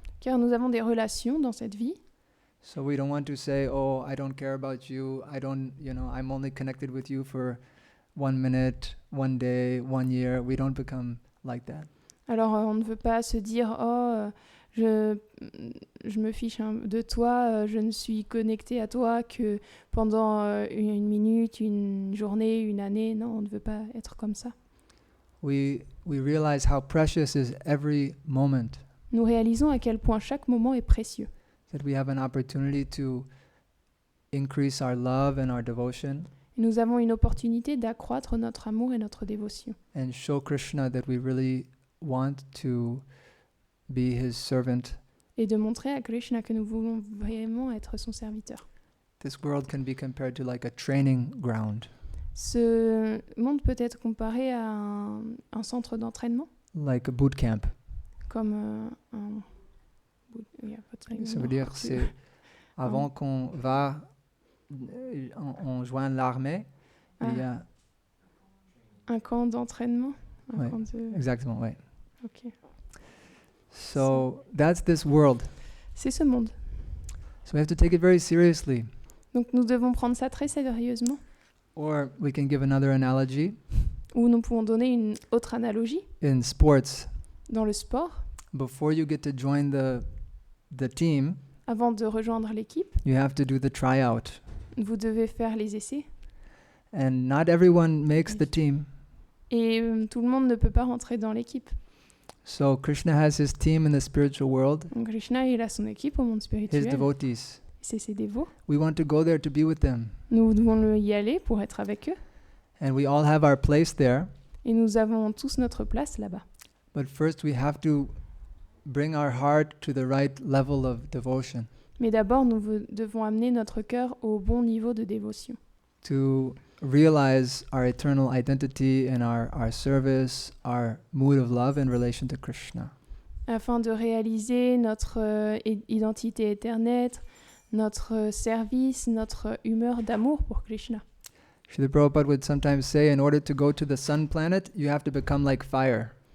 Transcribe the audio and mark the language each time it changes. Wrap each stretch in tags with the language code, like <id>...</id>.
<fr>Car nous avons des relations dans cette vie,</fr> <en>so we don't want to say, oh, I don't care about you, I'm only connected with you for 1 minute, 1 day, 1 year. We don't become like that.</en> <fr>alors on ne veut pas se dire « Oh, je me fiche de toi, je ne suis connecté à toi que pendant une minute, une journée, une année. » Non, on ne veut pas être comme ça.</fr> <en>We realize how precious is every moment,</en> <fr>Nous réalisons à quel point chaque moment est précieux.</fr> <en>that we have an opportunity to increase our love and our devotion</en> <fr>Et nous avons une opportunité d'accroître notre amour et notre dévotion.</fr> <en>and show Krishna that we really want to be his servant.</en> <fr>Et de montrer à Krishna que nous voulons vraiment être son serviteur.</fr> <en>This world can be compared to like a training ground,</en> <fr>Ce monde peut être comparé à un centre d'entraînement,</fr> <en>like a boot camp.</en> <fr>comme oui, Ça veut dire c'est avant qu'on va on joint l'armée, il y a un camp d'entraînement. Ouais. Camp de... exactement, ouais. Ok.</fr> <en>So that's this world.</en> <fr>C'est ce monde.</fr> <en>So we have to take it very seriously.</en> <fr>Donc nous devons prendre ça très sérieusement.</fr> <en>Or we can give another analogy.</en> <fr>Ou nous pouvons donner une autre analogie.</fr> <en>In sports,</en> <fr>Dans le sport,</fr> <en>before you get to join the team,</en> <fr>avant de rejoindre l'équipe,</fr> <en>you have to do the tryout.</en> <fr>vous devez faire les essais.</fr> <en>And not everyone makes the team.</en> <fr>Et tout le monde ne peut pas rentrer dans l'équipe.</fr> <en>So Krishna has his team in the spiritual world,</en> <fr>Donc Krishna, il a son équipe au monde</fr> <en>his</en> <fr>spirituel.</fr> <en>devotees.</en> <fr>C'est ses dévots.</fr> <en>We want to go there to be with them.</en> <fr>Nous devons y aller pour être avec eux.</fr> <en>And we all have our place there.</en> <fr>Et nous avons tous notre place là-bas.</fr> <en>But first we have to bring our heart to the right level of devotion,</en> <fr>Mais d'abord, nous devons amener notre cœur au bon niveau de dévotion.</fr> <en>to realize our eternal identity and our service, our mood of love in relation to Krishna.</en> <fr>Afin de réaliser notre identité éternelle, notre service, notre humeur d'amour pour Krishna.</fr> <en>Srila Prabhupada would sometimes say, in order to go to the sun planet, you have to become like fire.</en>